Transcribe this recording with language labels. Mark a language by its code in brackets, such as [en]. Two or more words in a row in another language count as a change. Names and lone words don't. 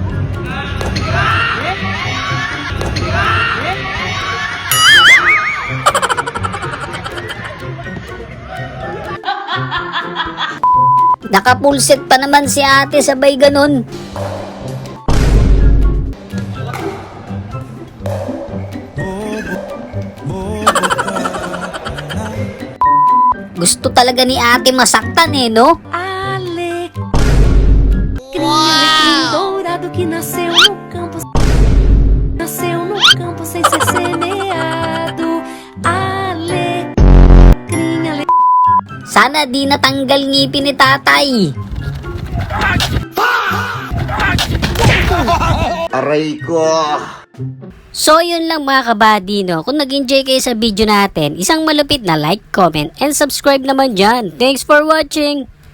[tl] Nakapulset pa naman si ate, sabay ganun. Gusto talaga ni ate masaktan eh, no? [pt] Alecrim dourado que nasceu no campo sem ser semeado. Alecrim, [tl] Sana di natanggal ngipin ni tatay. Aray ko! So yun lang mga kabady, no? Kung nag-enjoy kayo sa video natin, isang malupit na [en] like, comment, and subscribe [tl] naman dyan. [en] Thanks for watching!